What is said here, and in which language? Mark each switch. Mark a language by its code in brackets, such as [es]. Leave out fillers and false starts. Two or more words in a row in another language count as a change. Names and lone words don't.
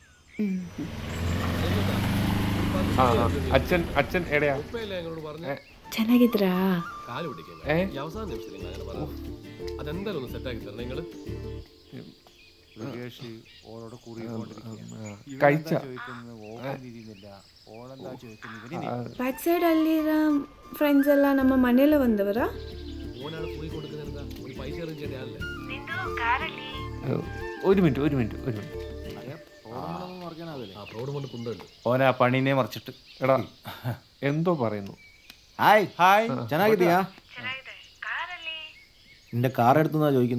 [ml] ആ അച്ഛൻ എവിടെയാ? ഞങ്ങളോട് പറഞ്ഞ [kn] ಚೆನ್ನಾಗಿದ್ರಾ? [ml] കാല് പിടിക്കാൻ ഈ അവസാന നിമിഷത്തിൽ നിങ്ങൾ അങ്ങനെ പറഞ്ഞു. അതെന്തായാലും ഒന്ന് സെറ്റാക്കി തരണം നിങ്ങള്. കഴിച്ച [en] back side [kn] ಅಲ್ಲಿರೋ ಫ್ರೆಂಡ್ಸ್ ಎಲ್ಲ ನಮ್ಮ ಮನೆಯಲ್ಲ ಬಂದವರಾ? [ml] ഓനാണ് പോയി കൊടുക്കുന്നത്. ഒരു പൈസ അറേഞ്ച് ചെയ്യാനല്ലേ. ഒരു മിനിറ്റ് ആ റോഡ് കൊണ്ട് കൊണ്ടുണ്ട്. ഓനാ പണീനെ മറിച്ചിട്ട്. എടാ എന്തോ പറയുന്നു. ഹായ് ഹായ് ചെന്നാക്കിട്ടിയാ? എന്റെ കാർ എടുത്തുന്നാ ചോദിക്കുന്നത്.